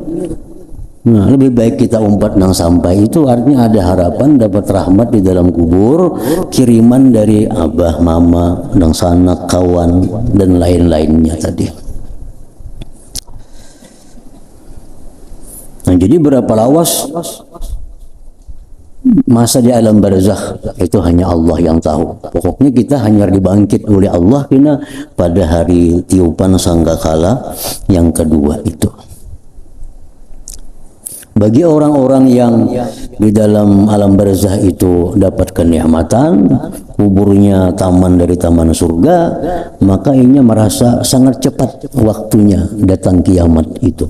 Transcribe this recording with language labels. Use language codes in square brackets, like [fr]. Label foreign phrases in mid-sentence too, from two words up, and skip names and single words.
[bjn] Nah, lebih baik kita umpat nang sampai itu artinya ada harapan dapat rahmat di dalam kubur, kiriman dari abah, mama, dan sanak, kawan dan lain-lainnya tadi. Nah, jadi berapa lawas masa di alam barzakh itu hanya Allah yang tahu. Pokoknya kita hanya dibangkit oleh Allah kena pada hari tiupan sangkakala yang kedua itu. Bagi orang-orang yang di dalam alam barzakh itu dapat kenikmatan, kuburnya taman dari taman surga, maka ini merasa sangat cepat waktunya datang kiamat itu.